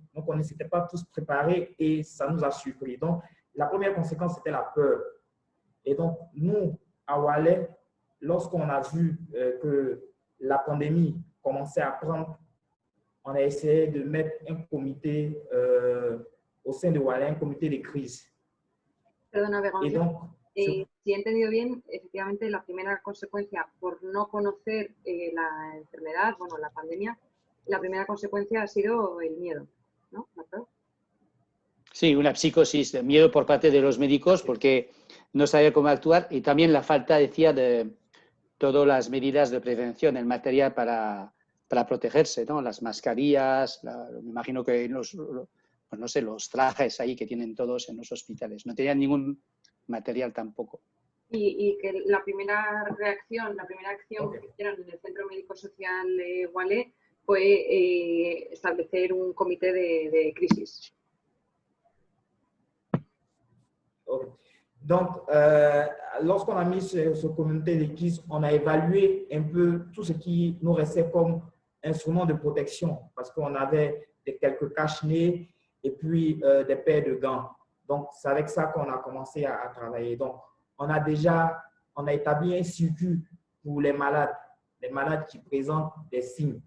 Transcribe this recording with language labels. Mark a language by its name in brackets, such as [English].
[French] Donc, on ne s'était pas tous préparés et ça nous a surpris. Donc, la première conséquence, c'était la peur. Et donc, nous, à Walais, lorsqu'on a vu que la pandémie commençait à prendre, on a essayé de mettre un comité au sein de Walais, un comité de crise. [Spanish] Perdona, Béranger. [French] Et donc, [Spanish] si he entendido bien, efectivamente la primera consecuencia por no conocer la enfermedad, bueno, la pandemia, la primera consecuencia ha sido el miedo, ¿no? Sí, una psicosis, de miedo por parte de los médicos porque no sabía cómo actuar y también la falta, decía, de todas las medidas de prevención, el material para protegerse, ¿no? Las mascarillas, me imagino que pues no sé, los trajes ahí que tienen todos en los hospitales. No tenían ningún material tampoco. Y que la primera acción que hicieron en el Centro Médico Social de Walais fue establecer un comité de crisis. [English] Okay. [French] Donc, lorsqu'on a mis ce comité de crise, on a évalué un peu tout ce qui nous restait comme instrument de protection parce qu'on avait quelques cache-nez et puis des paires de gants. Donc, c'est avec ça qu'on a commencé à travailler. Donc, on a établi un circuit pour les malades qui présentent des signes.